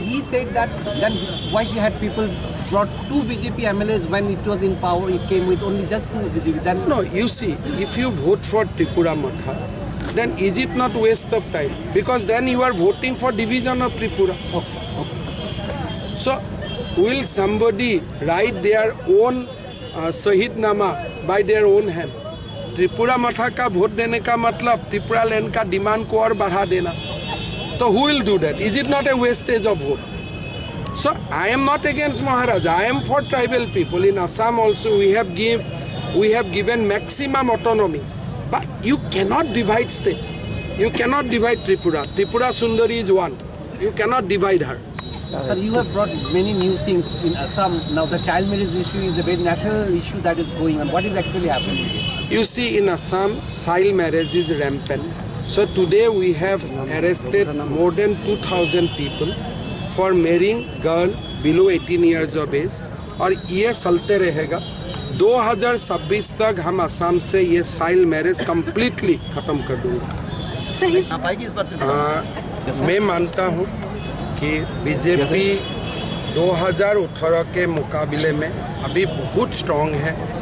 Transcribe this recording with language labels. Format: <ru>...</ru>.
<en>He said that then why you had people brought 2 BJP MLAs when it was in power. It came with only just 2 BJP. Then no, you see, if you vote for Tripura Matha, then is it not waste of time? Because then you are voting for division of Tripura. okay. So will somebody write their own shaheed nama by their own hand?</en> <hi>Tripura मठा का vote देने का मतलब Tripura land का demand को और बढ़ा देना. तो</hi> <en>who will do that? Is it not a wastage of vote? So I am not against Maharaj. I am for tribal people. In Assam also we have given maximum autonomy. But you cannot divide state. You cannot divide Tripura. Tripura Sundari is one. You cannot divide her. Sir, you have brought many new things in Assam. Now the child marriage issue is a very national issue that is going on. What is actually happening? You see, in Assam, child marriage is rampant. So today we have arrested more than 2,000 people for marrying girl below 18 years of age.</en> <hi>और ये चलते रहेगा. 2026 तक हम असम से ये child marriage completely खत्म कर दूंगा. मैं मानता हूँ कि बीजेपी 2018 के मुकाबले में अभी बहुत स्ट्रॉन्ग है.</hi>